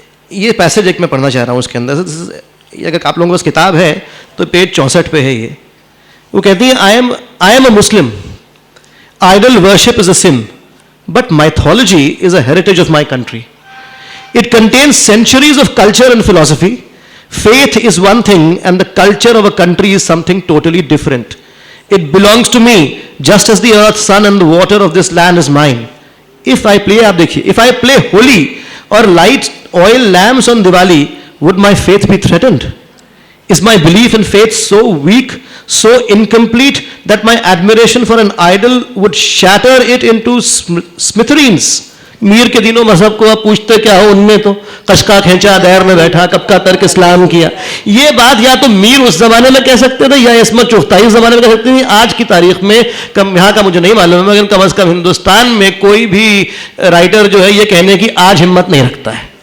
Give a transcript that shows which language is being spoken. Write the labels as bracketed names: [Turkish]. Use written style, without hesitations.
[Urdu] یہ پیسج ایک میں پڑھنا چاہ رہا ہوں. اس کے اندر اگر آپ لوگوں کے پاس کتاب ہے تو پیج 64 پہ ہے. یہ وہ کہتی ہے [English] I am a Muslim. Idol worship is a sin, but mythology is a heritage of my country. It contains centuries of culture and philosophy. Faith is one thing and the culture of a country is something totally different. It belongs to me just as the earth, sun and the water of this land is mine. If I play Holi or light oil lamps on Diwali, would my faith be threatened? Is my belief in faith so weak, so incomplete that my admiration for an idol would shatter it into smithereens? [Urdu] میر کے دینوں مذہب کو آپ پوچھتے کیا ہو، ان میں تو قشقا کھینچا، دیر میں بیٹھا، کب کا ترک اسلام کیا. یہ بات یا تو میر اس زمانے میں کہہ سکتے تھے یا عصمت چغتائی اس زمانے میں کہہ سکتے تھے. آج کی تاریخ میں یہاں کا مجھے نہیں معلوم ہے، لیکن کم از کم ہندوستان میں کوئی بھی رائٹر جو ہے یہ کہنے کی آج ہمت نہیں رکھتا ہے.